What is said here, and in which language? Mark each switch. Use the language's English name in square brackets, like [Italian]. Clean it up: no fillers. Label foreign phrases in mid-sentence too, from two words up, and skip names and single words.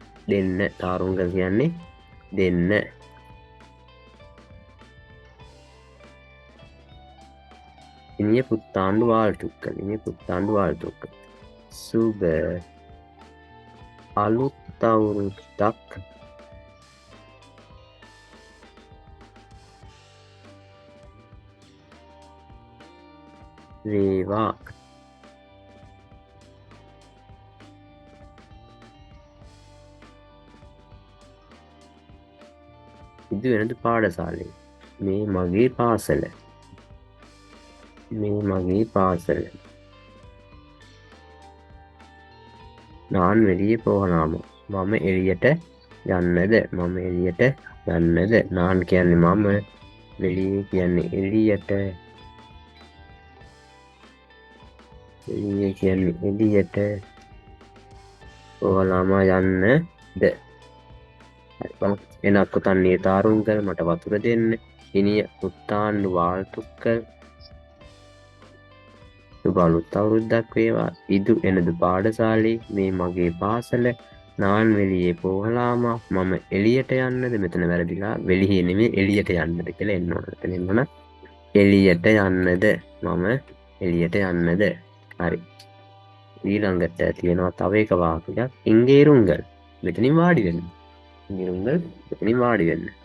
[Sinhala] දෙන්න තාරුංගල් කියන්නේ දෙන්න. [Tamil] இனிய புத்தாண்டு வாழ்த்துக்கள். இனிய புத்தாண்டு வாழ்த்துக்கள். [Sinhala] සුබ අලුත් අවුරුද්දක් වේවා. [Tamil] இது எனது பாடசாலை. [Sinhala] මේ මගේ පාසල. මේ මගේ පාසල. [Tamil] நான் வெளியே போகலாமா? [Sinhala] මම එළියට යන්නද? මම එළියට යන්නද? நான் කියන්නේ මම, வெளியே කියන්නේ එළියට. வெளியே කියන්නේ එළියට. [Tamil] போகலாமா යන්නද? எனக்கு தண்ணீர் தாருங்கள், [Sinhala] මට වතුර දෙන්න. [Tamil] இனிய புத்தாண்டு வாழ்த்துக்கள். [Sinhala] සුබ අලුත් අවුරුද්දක් වේවා. [Tamil] இது எனது [Sinhala] පාඩසාලේ. මේ මගේ පාසල. [Tamil] நான் வெளியே போகலாமா? [Sinhala] මම එළියට යන්නද? මෙතන වැරදිලා வெளியே නෙමෙයි එළියට යන්නද කියලා එන්න ඕන. එතන එන්න එළියට යන්නද? මම එළියට යන්නද? හරි. ඊළඟට තියෙනවා තව එක වාක්‍යයක්. ඉංගේරුංගල්. මෙතනින් වාඩි වෙන්න. ඉංගේරුංගල් මෙතනින් වාඩි වෙන්න.